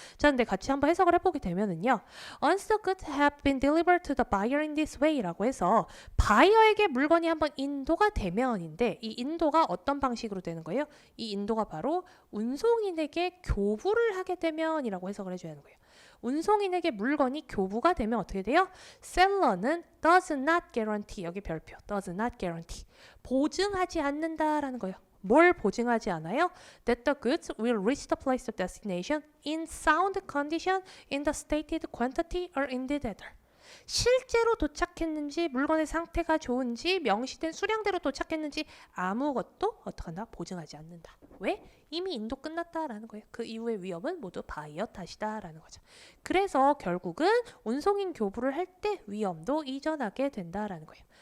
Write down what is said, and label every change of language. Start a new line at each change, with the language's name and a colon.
Korean: 자, 근데 같이 한번 해석을 해보게 되면은요.
English: Once the goods have been delivered to the buyer in this way
Korean: 라고 해서 바이어에게 물건이 한번 인도가 되면인데, 이 인도가 어떤 방식으로 되는 거예요? 이 인도가 바로 운송인에게 교부를 하게 되면이라고 해석을 해줘야 하는 거예요. 운송인에게 물건이 교부가 되면 어떻게 돼요? 셀러는
English: does not guarantee,
Korean: 여기 별표 does not guarantee, 보증하지 않는다라는 거예요. 뭘 보증하지 않아요?
English: That the goods will reach the place of destination in sound condition in the stated quantity or indeed other.
Korean: 실제로 도착했는지, 물건의 상태가 좋은지, 명시된 수량대로 도착했는지 아무것도 어떡한다? 보증하지 않는다. 왜? 이미 인도 끝났다라는 거예요. 그 이후의 위험은 모두 바이어 탓이다라는 거죠. 그래서 결국은 운송인 교부를 할 때 위험도 이전하게 된다라는 거예요.